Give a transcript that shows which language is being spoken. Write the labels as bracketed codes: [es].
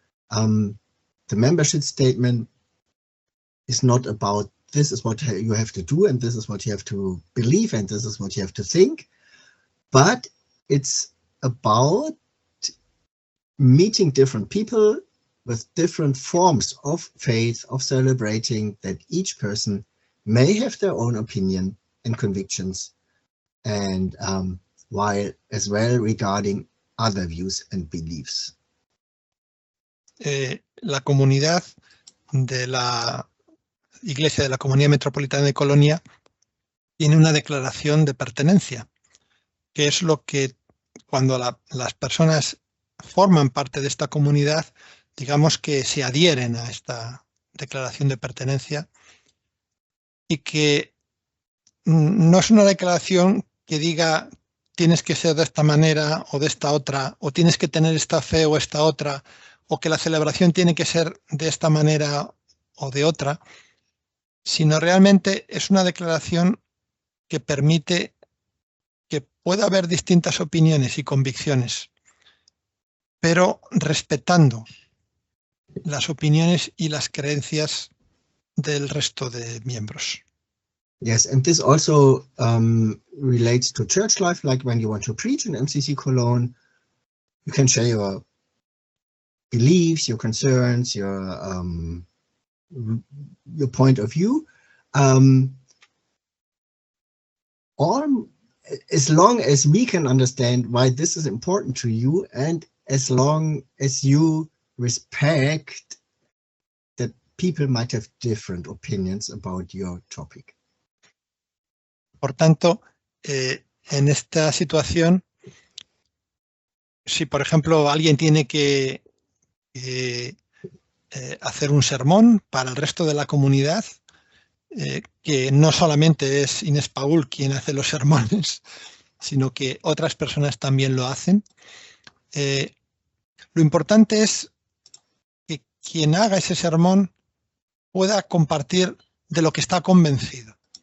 [en] The membership statement is not about this is what you have to do and this is what you have to believe and this is what you have to think, but it's about meeting different people with different forms of faith, of celebrating that each person may have their own opinion and convictions, and while as well regarding other views and beliefs. [es] La comunidad de la Iglesia de la Comunidad Metropolitana de Colonia tiene una declaración de pertenencia, que es lo que cuando las personas forman parte de esta comunidad, digamos que se adhieren a esta declaración de pertenencia, y que no es una declaración que diga tienes que ser de esta manera o de esta otra, o tienes que tener esta fe o esta otra, o que la celebración tiene que ser de esta manera o de otra, sino realmente es una declaración que permite que pueda haber distintas opiniones y convicciones, pero respetando las opiniones y las creencias del resto de miembros. [en] Yes, and this also relates to church life, like when you want to preach in MCC Cologne, you can share your beliefs, your concerns, your point of view, all as long as we can understand why this is important to you, and as long as you respect that people might have different opinions about your topic. [es] Por tanto, en esta situación, si por ejemplo alguien tiene que hacer un sermón para el resto de la comunidad, que no solamente es Inés Paul quien hace los sermones, sino que otras personas también lo hacen, lo importante es que quien haga ese sermón pueda compartir de lo que está convencido.